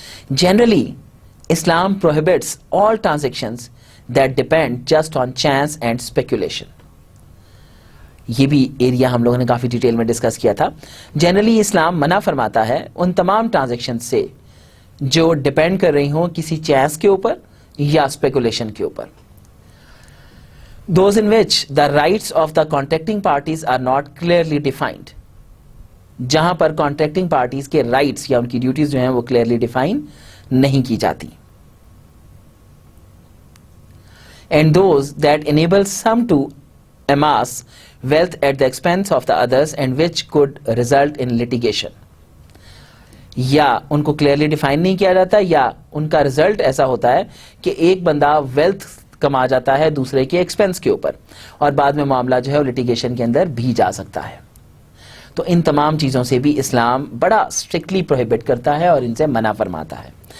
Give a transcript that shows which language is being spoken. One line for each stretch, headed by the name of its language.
English: Generally Islam prohibits all transactions that depend just on chance and speculation.
Urdu: یہ بھی area ہم لوگوں نے کافی ڈیٹیل میں ڈسکس کیا تھا. جنرلی اسلام منع فرماتا ہے ان تمام ٹرانزیکشن سے جو ڈپینڈ کر رہی ہوں کسی چانس کے اوپر یا اسپیکولیشن کے اوپر.
English: Those in which the rights of the contracting parties are not clearly defined.
Urdu: جہاں پر کانٹریکٹنگ پارٹیز کے رائٹس یا ان کی ڈیوٹیز جو ہیں وہ کلیئرلی ڈیفائن نہیں کی جاتی.
English: And those that enable some to amass wealth at the expense of the others and which could result in litigation.
Urdu: یا ان کو کلیئرلی ڈیفائن نہیں کیا جاتا, یا ان کا ریزلٹ ایسا ہوتا ہے کہ ایک بندہ ویلتھ کما جاتا ہے دوسرے کے ایکسپینس کے اوپر اور بعد میں معاملہ جو ہے وہ لٹیگیشن کے اندر بھی جا سکتا ہے. تو ان تمام چیزوں سے بھی اسلام بڑا اسٹرکٹلی پروہیبٹ کرتا ہے اور ان سے منع فرماتا ہے.